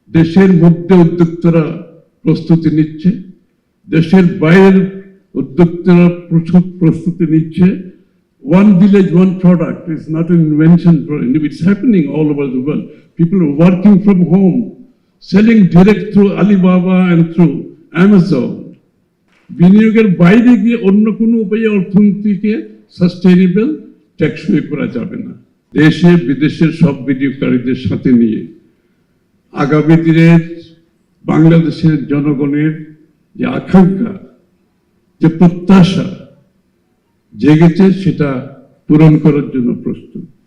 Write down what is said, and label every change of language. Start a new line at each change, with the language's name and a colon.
Bangla: দেশের মধ্যে উদ্যোক্তারা প্রস্তুতি নিচ্ছে, দেশের বাইরের উদ্যোক্তারা প্রচুর প্রস্তুতি নিচ্ছে।
English: One village, one product is not an invention for India. It's happening all over the world. People are working from home, selling direct through Alibaba and through Amazon.
Bangla: বিনিয়োগের বাইরে গিয়ে অন্য কোনো উপায়ে অর্থনীতিকে সাস্টেইনেবল টেকসই করা যাবে না। দেশে বিদেশের সব বিনিয়োগকারীদের সাথে নিয়ে আগামী দিনের বাংলাদেশের জনগণের যে আকাঙ্ক্ষা, যে প্রত্যাশা জেগেছে, সেটা পূরণ করার জন্য প্রস্তুত।